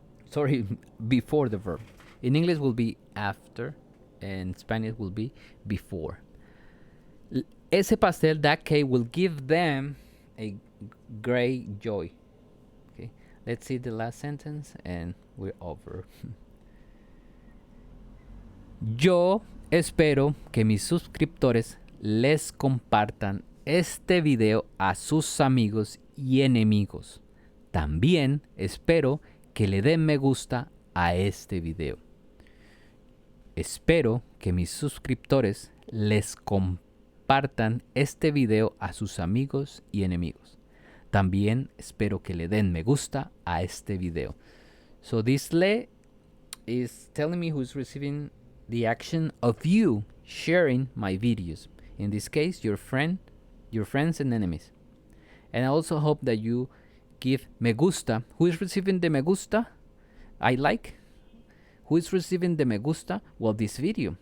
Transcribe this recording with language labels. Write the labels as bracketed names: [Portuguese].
[English] Sorry, before the verb. In English will be after, and Spanish will be before. Ese pastel, that cake, will give them a great joy. Okay, let's see the last sentence and we're over. [Spanish] Yo espero que mis suscriptores les compartan este video a sus amigos y enemigos. También espero que le den me gusta a este video. Espero que mis suscriptores les compartan este video a sus amigos y enemigos. También espero que le den me gusta a este video. [English] So this le is telling me who's receiving the action of you sharing my videos. In this case, your friends and enemies. And I also hope that you give me gusta. Who is receiving the me gusta? I like. Who is receiving the me gusta? Well, this video.